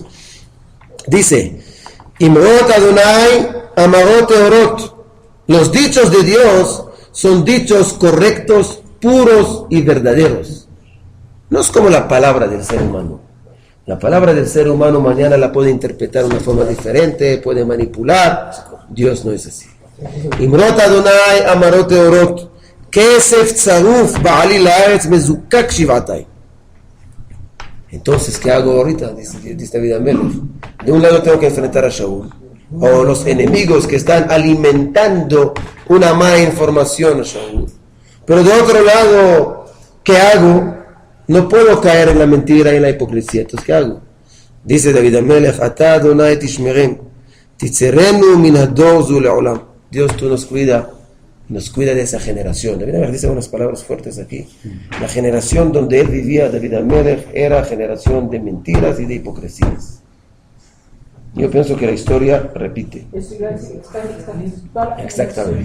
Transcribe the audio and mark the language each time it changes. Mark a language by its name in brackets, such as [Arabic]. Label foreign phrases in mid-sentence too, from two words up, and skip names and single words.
[Spanish] Dice, [Hebrew] אמרות אדני אמרות טהרות. [Spanish] Los dichos de Dios son dichos correctos, puros y verdaderos. No es como la palabra del ser humano. La palabra del ser humano mañana la puede interpretar de una forma diferente, puede manipular. Dios no es así. [Hebrew] אמרות אדני אמרות טהרות כסף צרוף בעליל לארץ מזקק שבעתים. [Spanish] Entonces, ¿qué hago ahorita? Dice David Amelech. De un lado tengo que enfrentar a Shaul. o los enemigos que están alimentando una mala información, Shaul. Pero de otro lado, ¿qué hago? No puedo caer en la mentira y en la hipocresía. Entonces, ¿qué hago? Dice David Amelech, [Hebrew] אתה אדני תשמרם תצרנו מן הדור זו לעולם. [Spanish] Dios, tú nos cuida de esa generación. David Amelech dice unas palabras fuertes aquí. La generación donde él vivía, David Amelech, era generación de mentiras y de hipocresías. Yo pienso que la historia repite. Exactamente.